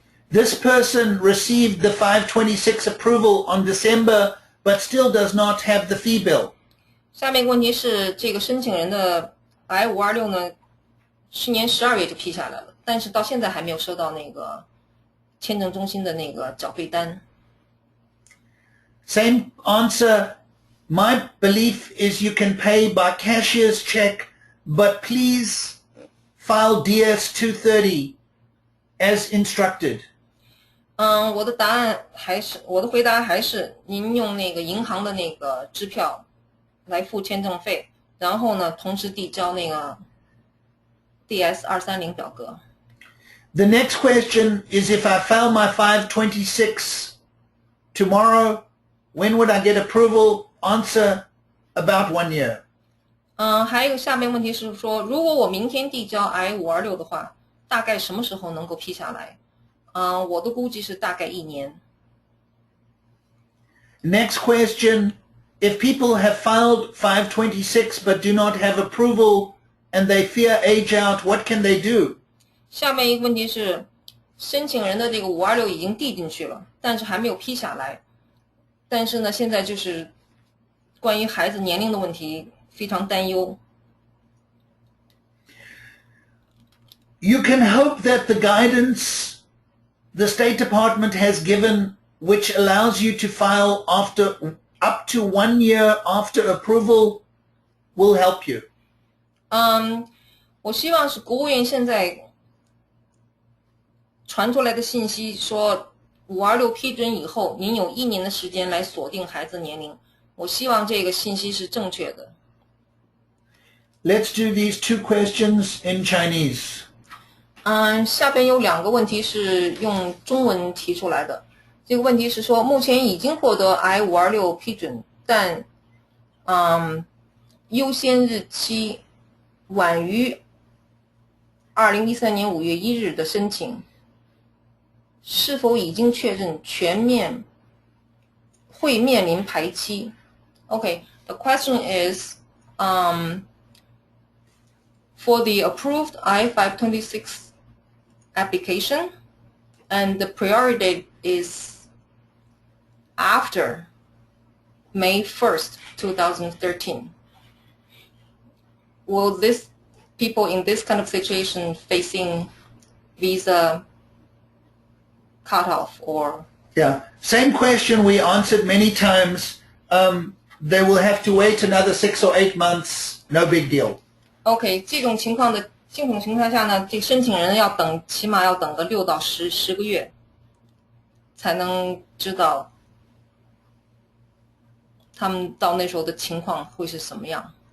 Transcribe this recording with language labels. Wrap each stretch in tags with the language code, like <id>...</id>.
<en>This person received the 526 approval on December, but still does not have the fee bill.</en> <zh>下面一个问题是，这个申请人的 I-526呢，去年12月就批下来了，但是到现在还没有收到那个签证中心的那个缴费单。</zh> <en>Same answer. My belief is you can pay by cashier's check, but please file DS 230 as instructed.</en> <zh>我的回答还是您用那个银行的那个支票来付签证费，然后呢，同时递交那个 DS 230表格。</zh> <en>The next question is if I file my 526 tomorrow, when would I get approval? Answer, about 1 year.</en> <zh>还有一个下面问题是说，如果我明天递交 I-526的话，大概什么时候能够批下来？我的估计是大概1年。</zh> <en>Next question, if people have filed 526 but do not have approval and they fear age out, what can they do?</en> <zh>下面一个问题是，申请人的这个526已经递进去了，但是还没有批下来。但是呢，现在就是关于孩子年龄的问题非常担忧。</zh> <en>You can hope that the guidance the State Department has given, which allows you to file up to 1 year after approval, will help you.</en> <zh>我希望是国务院现在传出来的信息说，526批准以后，您有1年的时间来锁定孩子年龄。我希望这个信息是正确的。</zh> <en>Let's do these 2 questions in Chinese.</en> <zh>下边有2个问题是用中文提出来的。这个问题是说，目前已经获得 I-526批准，但优先日期晚于2013年5月1日的申请，是否已经确认全面会面临排期？</zh> <en>Okay, the question is, for the approved I-526 application, and the priority date is after May 1st, 2013. Will this people in this kind of situation facing visa cutoff or? Yeah, same question we answered many times. They will have to wait another 6 or 8 months. No big deal.</en> <zh>OK， 这种情况下呢，这申请人起码要等个6到10个月，才能知道他们到那时候的情况会是什么样。</zh>